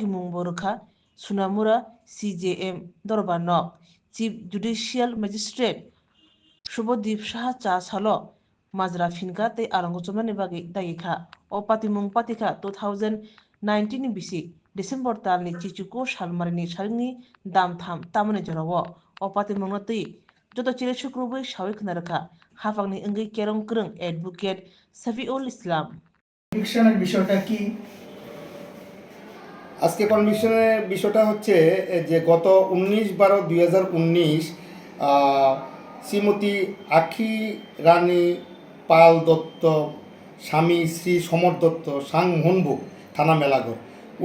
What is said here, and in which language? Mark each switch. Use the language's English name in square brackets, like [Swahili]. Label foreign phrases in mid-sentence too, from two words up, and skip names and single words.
[Kok Borok] mungbo rukha Sunamura CJM dorbar nok Chief Judicial Magistrate Subodip Saha cha salo মাজরা ফিনকা tei alongo chobnani bagi dagi kha o patimung patika 2019 ni bisik December talni chichuko salmarini salingni damtham tamani jorao o patimungno tei joto chile sukrubui sawi khnarakha hafangni wngui kerong krung advocate Safiul Islam [Bangla] কনভিকশনের বিষয়টা কি? আজকে কনভিকশনের বিষয়টা হচ্ছে যে গত 19/12/2019 শ্রীমতী আখি রানী পাল দত্ত স্বামী শ্রী সমর দত্ত সাংমোহনবুক থানা মেলাঘর উনি